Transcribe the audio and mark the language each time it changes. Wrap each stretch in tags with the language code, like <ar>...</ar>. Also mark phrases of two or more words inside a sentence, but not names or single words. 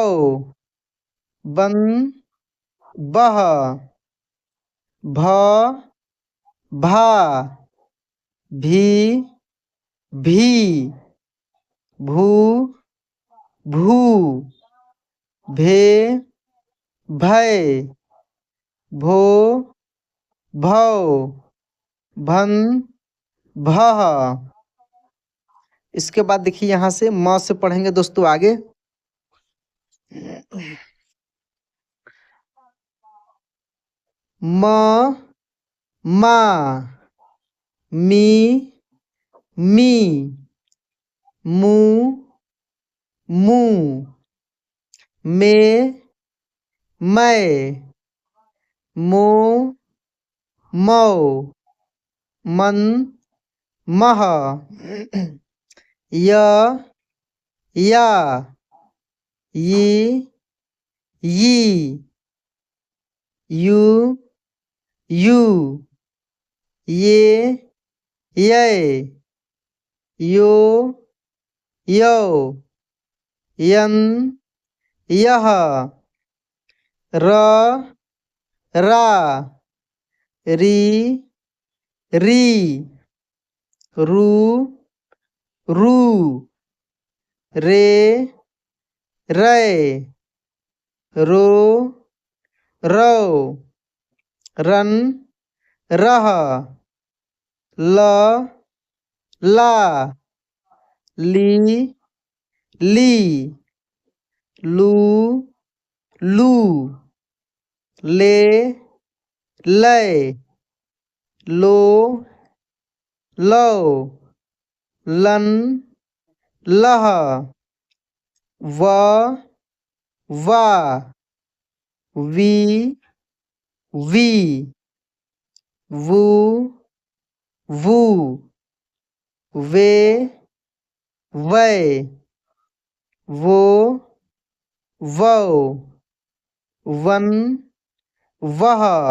<hi>बन, बह, भ, भा, भी, भी, भू, भू, भे, भय, भो, भौ, भन, भह। इसके बाद देखिए यहाँ से म से पढ़ेंगे दोस्तों आगे। म, मा, मी, मी, मू, मू, मे, मै, मो, मौ, मन, मह, य, या, यी, यी, यू, यू, ये, यै, यो, यौ, यन, यह, र, रा, री, री, रू, रू, रे, रै, रो, रौ, रन, रह, ल, ला, ली, ली, लू, लू, ले, लय, लो, लो, लन, लह, व, वा, वी, वी, वू, वू, वे, वै, वो, वौ, वन, वह।</hi>